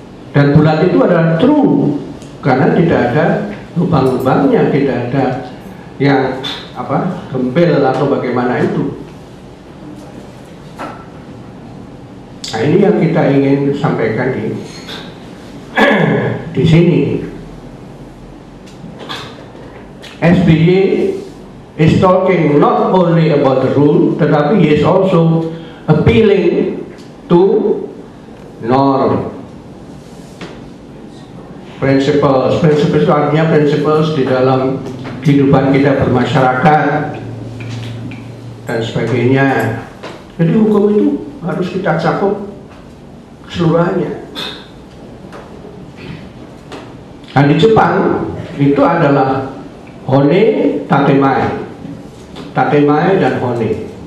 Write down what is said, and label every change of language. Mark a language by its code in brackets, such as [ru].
[id] Dan bulat itu adalah true, karena tidak ada lubang-lubangnya, tidak ada yang gempil atau bagaimana itu. Nah, ini yang kita ingin sampaikan di sini. [en] SBY is talking not only about the rule, tetapi he is also appealing to norm, principles. [id] Principles itu artinya principles di dalam kehidupan kita bermasyarakat dan sebagainya. Jadi hukum itu harus kita cakup keseluruhannya. Nah, di Jepang itu adalah hone, tatemae, tatemae dan hone.